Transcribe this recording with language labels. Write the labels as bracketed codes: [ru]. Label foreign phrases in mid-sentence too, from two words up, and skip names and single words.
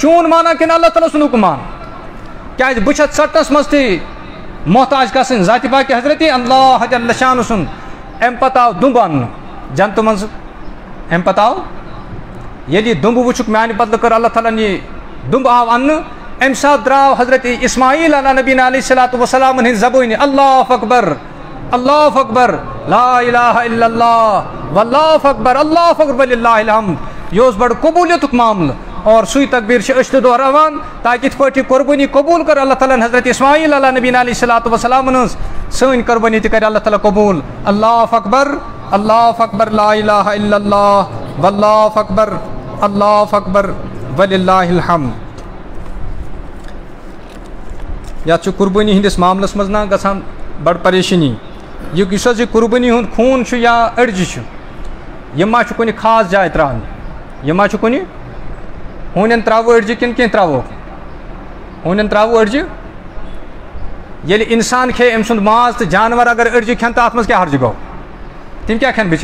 [ks] چون مانان کِنہٕ اللہ تعالیٰ سُنٛد حُکم مان کیٛازِ بہٕ چھَس ژٹنس منٛز تہِ محتاج گژھٕنۍ ذاتِ پاکہِ حضرت اللہ جل شانہٕ سُنٛد اَمہِ پتہٕ آو دُمبہٕ اننہٕ جنتہٕ منٛزٕ اَمہِ پتہٕ آو ییٚلہِ یہِ دُمبہٕ وٕچھُکھ میانہِ بدلہٕ کٔر اللہ تعالیٰ ہن یہِ دُمبہٕ آو اننہٕ اَمہِ ساتہٕ درٛاو حضرت اسماعیل [ar] علیٰ نبینا علیہ الصلوۃ [ks] والسلامن ہٕنٛدِ زبٲنہِ [ar] اللہ اکبر لا الہ الا اللہ واللہ اکبر وللہ الحمد [ks] یہِ اوس بڑٕ قبوٗلیتُک معاملہٕ اور سُے تقبیٖر چھِ أسۍ تہِ دۄہراوان تاکہِ یِتھ پٲٹھۍ یہِ قربٲنی قبوٗل کٔر اللہ تعالیٰ ہن حضرت اسماعیل [ar] علیٰ نبینا علیہ الصلوۃ [ks] والسلامن ہٕنٛز سٲنۍ قربٲنی تہِ کرِ اللہ تعالیٰ قبوٗل [ar] اللہ اکبر لا الہ الا اللہ واللہ اکبر وللہ الحمد [ks] یتھ قربانی ہندس معاملس مز نا گژھان بڑ پریشانی یہ قربانی ہند خون یا أڑجہِ یہ ما کُنہِ خاص جائے تراون یہ ما کُنہِ ہونٮ۪ن تراوو أڑجہِ کِنہٕ کینٛہہ تراوو ہونٮ۪ن تراوو أڑجہِ ییٚلہِ اِنسان کھے أمۍ سُنٛد ماز تہٕ جانور اگر أڑجہِ کھٮ۪ن تہٕ اَتھ منٛز کیٛاہ حرجہِ گوٚو تِم کیٛاہ کھٮ۪ن